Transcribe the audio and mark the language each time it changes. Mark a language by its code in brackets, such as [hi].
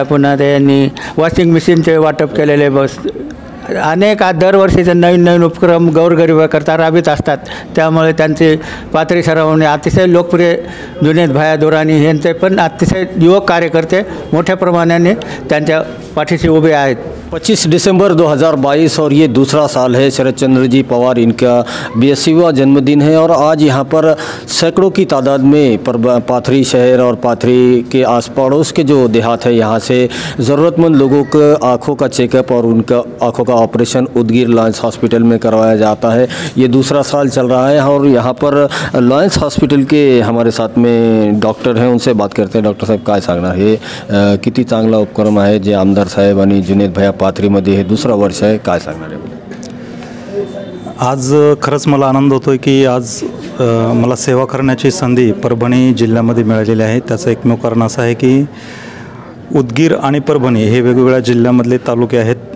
[mr] पुन्हा त्यांनी वॉशिंग मशीनचे वाटप केलेले. बस अनेक दरवर्षीचे नवीन नवीन उपक्रम गोरगरिबाकरता राबवित असतात. त्यामुळे त्यांचे पाथरी शहरामध्ये अतिशय लोकप्रिय जुनेद भैया दुरानी यांचे पण अतिशय युवक कार्यकर्ते मोठ्या प्रमाणाने त्यांच्या पाठीशी उभे आहेत. [hi] 25 दिसंबर 2022 और ये दूसरा साल है शरद चंद्र जी पवार इनका 82वां जन्मदिन है और आज यहाँ पर सैकड़ों की तादाद में पाथरी शहर और पाथरी के आस पड़ोस के जो देहात है यहाँ से ज़रूरतमंद लोगों को आँखों का चेकअप और उनका आँखों का ऑपरेशन उदगीर लॉयंस हॉस्पिटल में करवाया जाता है. ये दूसरा साल चल रहा है और यहाँ पर लॉयंस हॉस्पिटल के हमारे साथ में डॉक्टर हैं, उनसे बात करते हैं. [mr] डॉक्टर साहेब काय सांगणार, हे किती चांगला उपक्रम आहे जे आमदार साहेब आणि जुनेद भैया पाथरीमध्ये हे दुसरा वर्ष आहे, काय सांगणार आहे? आज खरंच मला आनंद होतो आहे की आज मला सेवा करण्याची संधी परभणी जिल्ह्यामध्ये मिळालेली आहे. त्याचं एकमेव कारण असं आहे की उदगीर आणि परभणी हे वेगवेगळ्या जिल्ह्यामधले तालुके आहेत.